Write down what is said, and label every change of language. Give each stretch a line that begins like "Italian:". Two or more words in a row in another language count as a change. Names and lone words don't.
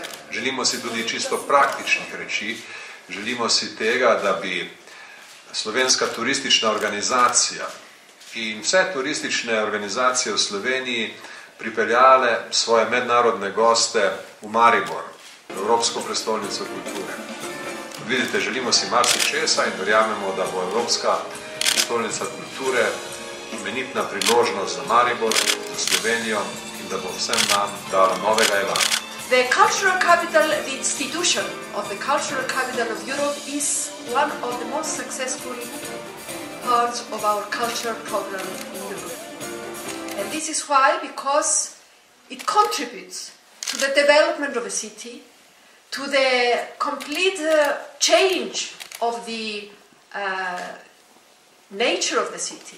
Slovenian: Želimo si tudi čisto praktičnih reči. Želimo si tega, da bi slovenska turistična organizacija in vse turistične organizacije v Sloveniji pripeljale svoje mednarodne goste v Maribor, v Evropsko prestolnico kulture. Vidite, želimo si marsičesa in verjamemo, da bo Evropska prestolnica kulture imenitna priložnost za Maribor, za Slovenijo in da bo vsem nam dala novega elana.
English: The cultural capital, the institution of the cultural capital of Europe is one of the most successful parts of our cultural program in Europe. And this is why, because it contributes to the development of a city, to the complete change of the nature of the city.